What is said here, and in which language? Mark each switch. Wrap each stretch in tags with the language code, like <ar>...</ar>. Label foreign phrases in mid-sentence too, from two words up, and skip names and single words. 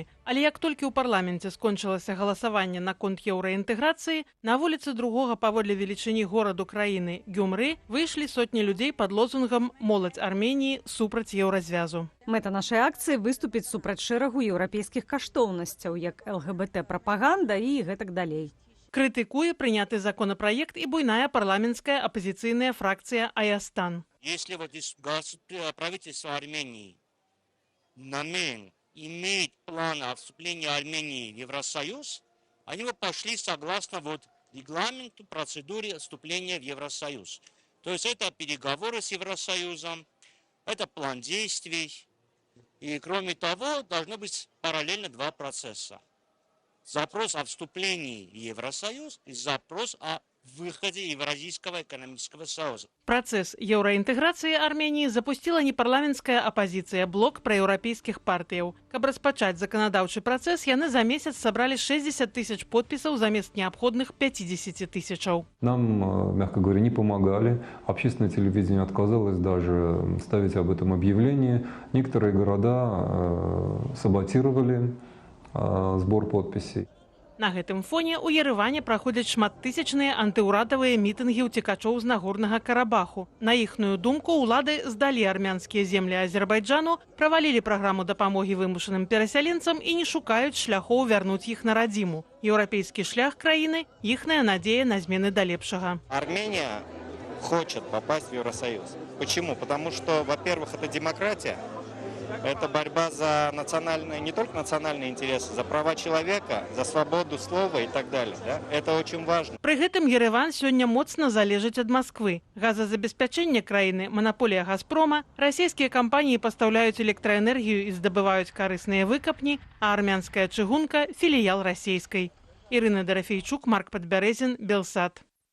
<be>Але як толькі ў парламенце скончылася галасаванне наконт еўраінтэграцыі, на вуліцы другога паводле велічыні гораду краіны Гюмры выйшлі сотні людзей пад лозунгам «Моладзь Арменіі супраць еўразвязу». Мэта нашай акцыі выступіць супраць шэрагу еўрапейскіх каштоўнасцяў, як ЛГБТ-прапаганда і гэтак далей. Крытыкуе прыняты законапраект і буйная парламенская апозіцыйная фракцыя Аястан.</be> <ru>Если вот правительство Армении намерен имеет план о вступлении Армении в Евросоюз, они бы пошли согласно регламенту, процедуре вступления в Евросоюз. То есть это переговоры с Евросоюзом, это план действий. И кроме того, должно быть параллельно 2 процесса. Запрос о вступлении в Евросоюз и запрос о выходе Евразийского экономического союза.</ru> <be>Працэс еўраінтэграцыі Арменіі запусціла непарламенцкая апазіцыя блок праеўрапейскіх партыяў. Каб распачаць заканадаўчы працэс, яны за месяц сабралі 60 000 подпісаў замест неабходных 50 000.</be> <ru>Нам, мягко говоря, не помогали. Общественное телевидение отказалось даже ставить об этом объявление. Некоторые города саботировали збор подпісей.</ru> <be>На гэтым фоне ў Ерэване праходзяць шматтысячныя антыўрадавыя мітынгі ўцекачоў з Нагорнага Карабаху. На іхную думку, улады здалі армянскія землі Азербайджану, правалілі праграму дапамогі вымушаным перасяленцам і не шукаюць шляхоў вярнуць іх на радзіму. Еўрапейскі шлях краіны – іхная надзея на змены да лепшага.</be> <ru>Армения хочет попасть в Евросоюз. Почему? Потому что, во-первых, это демократия. Это борьба за национальные, не только национальные интересы, за права человека, за свободу слова и так далее. Да? Это очень важно.</ru> <be>Пры гэтым Ерэван сёння моцна залежыць ад Масквы. Газазабеспячэнне краіны, манаполія Газпрома, расійскія кампаніі пастаўляюць электраэнергію і здабываюць карысныя выкапні, а армянская чыгунка – філіял расійскай. Ірына Дарафейчук, Марк Падбярэзін, Белсат.</be>